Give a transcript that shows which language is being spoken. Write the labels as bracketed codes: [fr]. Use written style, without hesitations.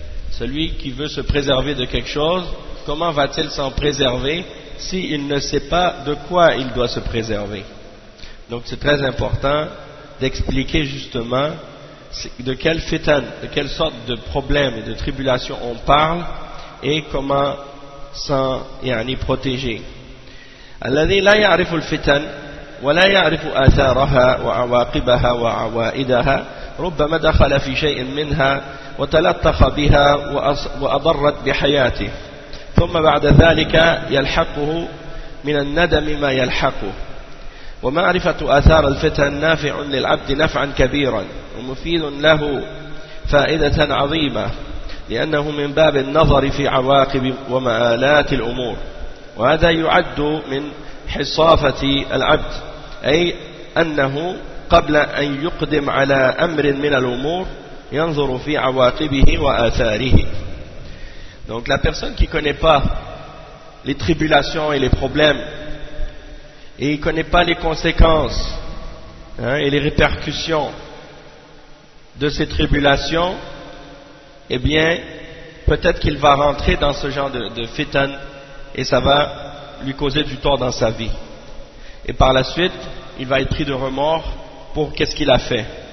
[fr] Celui qui veut se préserver de quelque chose, comment va-t-il s'en préserver s'il ne sait pas de quoi il doit se préserver? Donc, c'est très important d'expliquer justement de quelle fitan, de quelle sorte de problème et de tribulation on parle et comment s'en yani, protéger. [ar] الذي لا يعرف الفتن ولا يعرف آثارها وعواقبها وعوائدها ربما دخل في شيء منها وتلطخ بها وأضرت بحياته، ثم بعد ذلك يلحقه من الندم ما يلحقه. ومعرفة آثار الفتن نافع للعبد نفعا كبيرا ومفيد له فائدة عظيمة، لأنه من باب النظر في عواقب ومآلات الأمور، وهذا يعد من حصافة العبد، أي أنه قبل أن يقدم على أمر من الأمور ينظر في عواقبه وآثاره. [fr] Donc la personne qui connaît pas les tribulations et les problèmes, et il connaît pas les conséquences et les répercussions de ces tribulations, eh bien peut-être qu'il va rentrer dans ce genre de fitan et ça va lui causer du tort dans sa vie, et par la suite il va être pris de remords pour qu'est-ce qu'il a fait.